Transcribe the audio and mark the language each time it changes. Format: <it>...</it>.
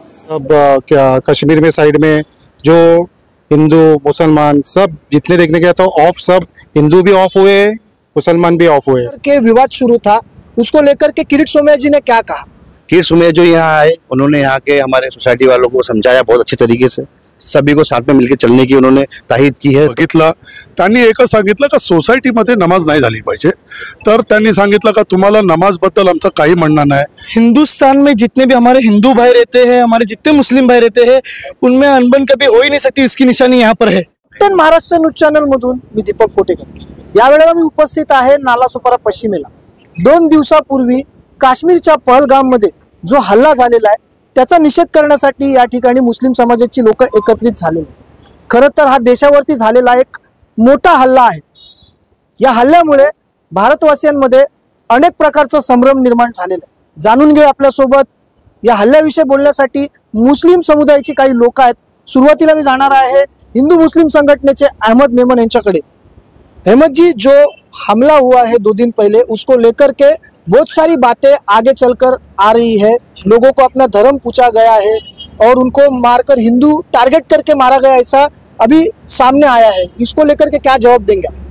<hi>अब क्या कश्मीर में साइड में जो हिंदू मुसलमान सब जितने देखने गया तो ऑफ, सब हिंदू भी ऑफ हुए, मुसलमान भी ऑफ हुए के विवाद शुरू था, उसको लेकर के किरीट सोमैया जी ने क्या कहा? किरीट सोमैया जो यहाँ आए, उन्होंने यहाँ के हमारे सोसाइटी वालों को समझाया बहुत अच्छे तरीके से, सभी को साथ में मिलकर चलने की उन्होंने ताकीद की है।</hi> <mr>बघितलं त्यांनी एकच सांगितलं का सोसायटीमध्ये नमाज नाही झाली पाहिजे, तर त्यांनी सांगितलं का तुम्हाला नमाज बद्दल आमचं काही म्हणणं नाही।</mr> <hi>हिंदुस्तान में जितने भी हमारे हिंदू भाई रहते हैं, हमारे जितने मुस्लिम भाई रहते हैं, उनमें अनबन कभी हो ही नहीं सकती, उसकी निशानी यहाँ पर है।</hi> <mr>महाराष्ट्र न्यूज चॅनल मधून मी दीपक कोटेकर। यावेळेला मी उपस्थित आहे नालासोपारा पश्चिमेला। 2 दिवसापूर्वी काश्मीरच्या पहलगाम मध्ये जो हल्ला झालेला आहे त्याचा निषेध करण्यासाठी या ठिकाणी मुस्लिम समाजाची लोक एकत्रित झालेले। खरं तर हा देशावरती झालेला एक मोठा हल्ला आहे। या हल्ल्यामुळे भारतवासियांमध्ये अनेक प्रकारचा संभ्रम निर्माण झालेला आहे। जाणून घेऊ आपल्यासोबत या हल्ल्याविषयी बोलण्यासाठी मुस्लिम समुदायाची काही लोक आहेत। सुरुवातीला मी जाणार आहे हिंदू मुस्लिम संघटनेचे अहमद मेमन यांच्याकडे।</mr> <hi>अहमद जी, जो हमला हुआ है 2 दिन पहले, उसको लेकर के बहुत सारी बातें आगे चलकर आ रही है। लोगों को अपना धर्म पूछा गया है और उनको मारकर हिंदू टारगेट करके मारा गया, ऐसा अभी सामने आया है। इसको लेकर के क्या जवाब देंगे?</hi>